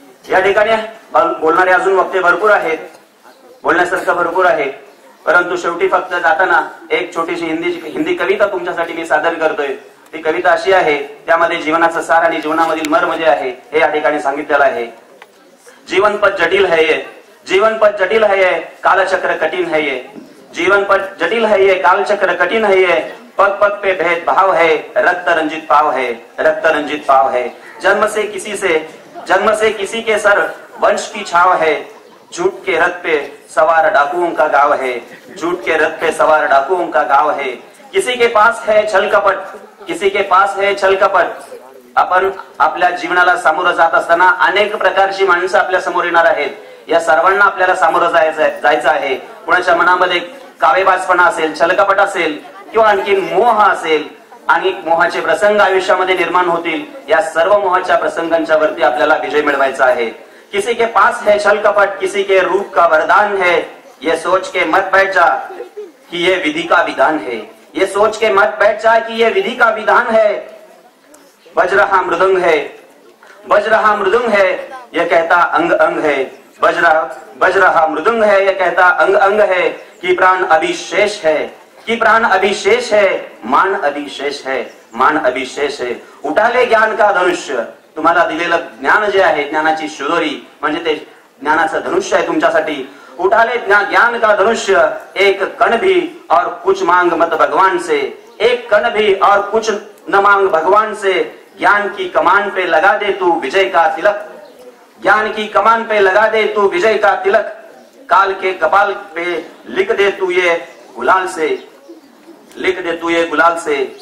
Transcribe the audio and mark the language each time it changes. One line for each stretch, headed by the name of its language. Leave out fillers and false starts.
Marathi: या ठिकाणी बोलणारे अजून वक्ते भरपूर आहेत, बोलण्यासारखं भरपूर आहे, परंतु शेवटी फक्त जाताना एक छोटीशी हिंदी कविता तुमच्यासाठी मी सादर करतोय. ती कविता अशी आहे, त्यामध्ये जीवनाचं सार आणि जीवनामधील मर्म जे आहे हे या ठिकाणी सांगितलेलं आहे.
Hindi: जीवन पथ जटिल है ये, जीवन पथ जटिल है ये, कालचक्र कठिन है ये. जीवन पथ जटिल है ये, कालचक्र कठिन है ये. पग पग पे भेद भाव है, रक्त रंजित पाव है, रक्त रंजित पाव है. जन्म से किसी के सर वंश की छाव है. झूठ के रथ पे सवार डाकुओं का गांव है, झूठ के रथ पे सवार डाकुओं का गांव है. किसी के पास है छल कपट, किसी के पास है छल कपट.
Marathi: आपण आपल्या जीवनाला सामोरं जात असताना अनेक प्रकारची माणसं आपल्या समोर येणार आहेत. या सर्वांना आपल्याला सामोरं जायचं आहे. कुणाच्या मनामध्ये कावेबाजपणा असेल, छलकपट असेल किंवा आणखी मोह असेल आणि मोहाचे प्रसंग आयुष्यामध्ये निर्माण होतील. या सर्व मोहाच्या प्रसंगांच्या वरती आपल्याला विजय मिळवायचा आहे.
Hindi: किसी के पास है छल कपट, किसी के रूप का वरदान है. ये सोच के मत बैठ जा कि ये विधि का विधान है. ये सोच के मत बैठ जा कि ये विधि का विधान है. बज रहा मृदंग है, बज रहा मृदंग है, ये कहता अंग अंग है. बज रहा मृदंग है, ये कहता अंग अंग है. कि प्राण अभिशेष है, कि प्राण अभिशेष है, मान अभिशेष है, मान अभिशेष है. उठाले ज्ञान का धनुष्य.
Marathi: तुम्हाला दिलेलं ज्ञान जे आहे, ज्ञानाची शिदोरी म्हणजे ते ज्ञानाचं धनुष्य आहे तुमच्यासाठी.
Hindi: उठाले ज्ञान का धनुष्य, एक कण भी और कुछ मांग मत भगवान से. एक कण भी और कुछ न मांग भगवान से. ज्ञान की कमान पे लगा दे तू विजय का तिलक. ज्ञान की कमान पे लगा दे तू विजय का तिलक. काल के कपाल पे लिख दे तू ये गुलाल से, लिख दे तू ये गुलाल से.